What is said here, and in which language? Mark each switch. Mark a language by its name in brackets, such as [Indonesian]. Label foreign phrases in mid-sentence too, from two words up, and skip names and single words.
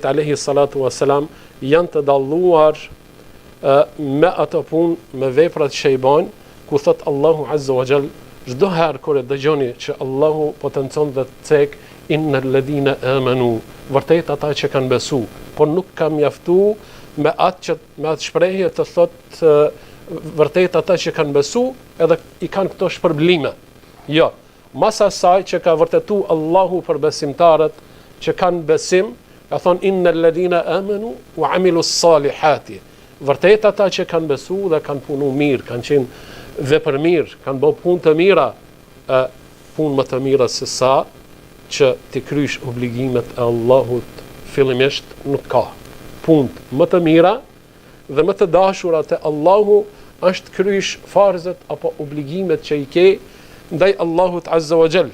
[Arabic] عليه الصلاة والسلام [Albanian] janë të dalluar me ato punë, me veprat që i bajnë, ku thot Allahu [Arabic] عز وجل [Albanian] çdo herë kur e dëgjoni që Allahu potencon dhe cek [Arabic] إن الذين آمنوا, [Albanian] vërtet ata që kanë besu, por nuk ka mjaftu me atë shprehje të thot vërtet ata që kanë besu edhe i kanë këto shpërblime. Jo, mas asaj që ka vërtetu Allahu për besimtarët që kanë besim, ka thonë [Arabic] إن الذين آمنوا وعملوا الصالحات. [Albanian] Vërtet ata që kanë besu dhe kanë punu mirë, kanë qenë vepër mirë, kanë bërë punë të mira, punë më të mira se sa që ti krysh obligimet e Allahut fillimisht nuk ka. Punë më të mira dhe më të dashura te Allahu është krysh farzet apo obligimet që i ke ndaj Allahut [Arabic] عز وجل.